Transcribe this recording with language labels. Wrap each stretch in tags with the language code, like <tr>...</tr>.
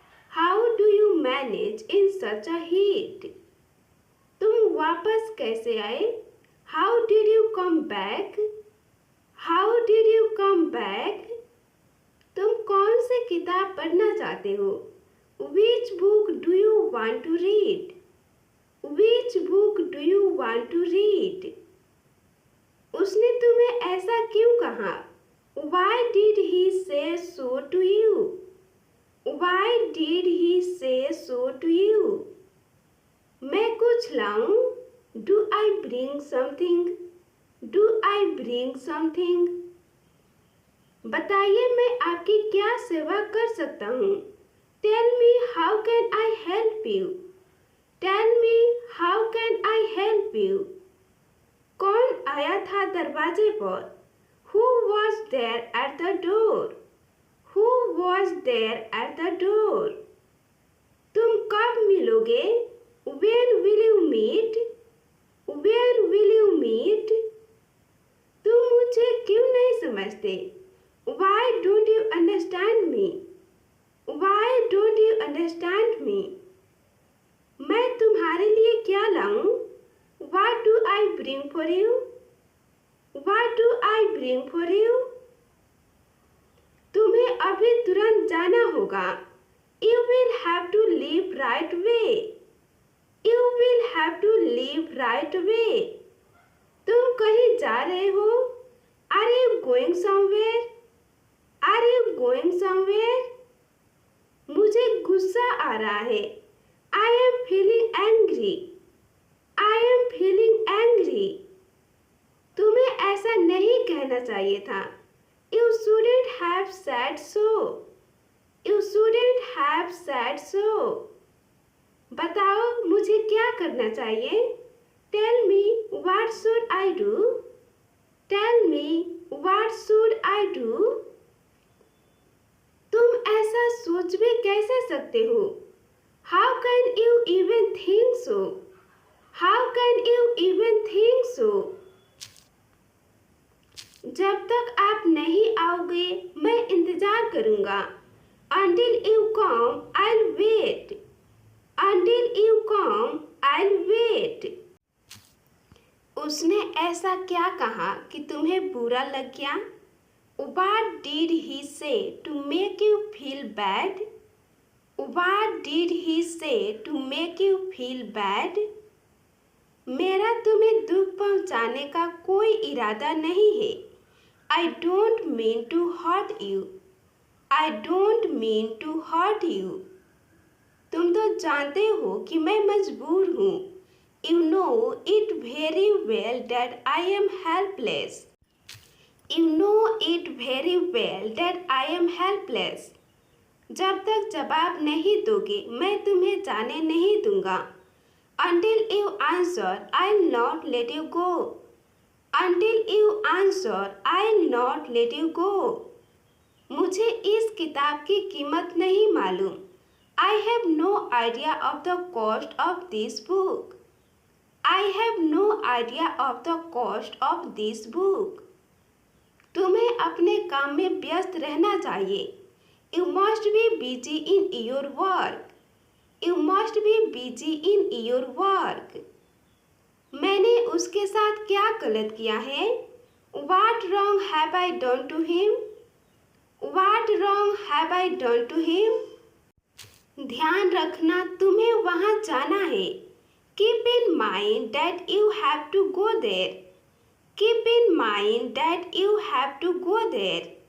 <en>How do you manage in such a heat?</en> <hi>तुम वापस कैसे आए?</hi> <en>How did you come back? How did you come back?</en> <hi>तुम कौन सी किताब पढ़ना चाहते हो?</hi> <en>Which book do you want to read? Which book do you want to read?</en> <hi>उसने तुम्हें ऐसा क्यों कहा?</hi> <en>Why did he say so to you? Why did he say so to you?</en> <hi>मैं कुछ लाऊं?</hi> <en>Do I bring something? Do I bring something?</en> <hi>बताइए मैं आपकी क्या सेवा कर सकता हूँ?</hi> <en>Tell me how can I help you? Tell me how can I help you?</en> <hi>कौन आया था दरवाजे पर?</hi> <en>Who was there at the door? Who was there at the door?</en> <hi>तुम कब मिलोगे?</hi> <en>When will you meet? When will you meet?</en> <hi>तुम मुझे क्यों नहीं समझते?</hi> <en>Why don't you understand me? Why don't you understand me?</en> <hi>मैं तुम्हारे लिए क्या लाऊं?</hi> <en>What do I bring for you? What do I bring for you?</en> <hi>तुम्हें अभी तुरंत जाना होगा.</hi> <en>You will have to leave right away. You will have to leave right away.</en> <hi>तुम कहीं जा रहे हो?</hi> <en>Are you going somewhere? Are you going somewhere?</en> <hi>मुझे गुस्सा आ रहा है.</hi> <en>I am feeling angry. I am feeling angry.</en> <hi>तुम्हें ऐसा नहीं कहना चाहिए था.</hi> <en>You shouldn't have said so. You shouldn't have said so.</en> <hi>बताओ मुझे क्या करना चाहिए?</hi> <en>Tell me what should I do? Tell me what should I do?</en> <hi>तुम ऐसा सोच भी कैसे सकते हो?</hi> <en>How can you even think so? How can you even think so?</en> <hi>जब तक आप नहीं आओगे मैं इंतजार करूंगा.</hi> <en>Until you come, I'll wait. Until you come, I'll wait.</en> <hi>उसने ऐसा क्या कहा कि तुम्हें बुरा लग गया?</hi> <en>What did he say to make you feel bad? What did he say to make you feel bad?</en> <hi>मेरा तुम्हें दुख पहुंचाने का कोई इरादा नहीं है.</hi> <en>I don't mean to hurt you. I don't mean to hurt you.</en> <hi>तुम तो जानते हो कि मैं मजबूर हूँ.</hi> <en>You know it very well that I am helpless. You know it very well that I am helpless.</en> <hi>जब तक जवाब नहीं दोगे मैं तुम्हें जाने नहीं दूंगा.</hi> <en>Until you answer, I'll not let you go. Until you answer, I'll not let you go.</en> <hi>मुझे इस किताब की कीमत नहीं मालूम.</hi> <en>I have no idea of the cost of this book. I have no idea of the cost of this book.</en> <hi>तुम्हें अपने काम में व्यस्त रहना चाहिए.</hi> <en>You must be busy in your work. You must be busy in your work.</en> <hi>मैंने उसके साथ क्या गलत किया है?</hi> <en>What wrong have I done to him? What wrong have I done to him?</en> <hi>ध्यान रखना तुम्हें वहाँ जाना है.</hi> <en>Keep in mind that you have to go there. Keep in mind that you have to go there.</en>